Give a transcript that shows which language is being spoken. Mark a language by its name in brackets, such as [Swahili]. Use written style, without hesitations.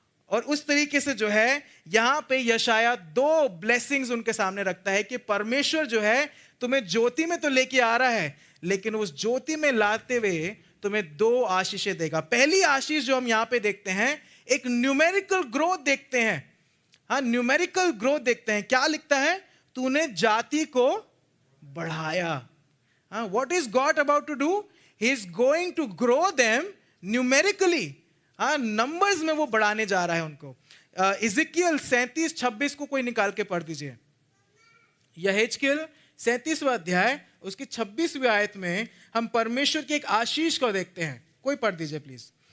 [Hindi] और उस तरीके से जो है यहां पे यशायाह दो ब्लेसिंग्स उनके सामने रखता है कि परमेश्वर जो है तुम्हें ज्योति में तो लेके आ रहा है, लेकिन उस ज्योति में लाते हुए तुम्हें दो आशीषें देगा। पहली आशीष जो हम यहां पे देखते हैं, एक न्यूमेरिकल ग्रोथ देखते हैं। हाँ, न्यूमेरिकल ग्रोथ देखते हैं। क्या लिखता है? तूने जाति को बढ़ाया। [English] हाँ, what is God about to do? He is going to grow them numerically. [Hindi] हाँ, नंबर्स में वो बढ़ाने जा रहा है उनको। इज़िकियल 37:26 को कोई निकाल के पढ़ दीजिए। यहेजकेल 37वां अध्याय उसकी 26वीं आयत में हम परमेश्वर की एक आशीष को देखते हैं। कोई पढ़ दीजिए प्लीज।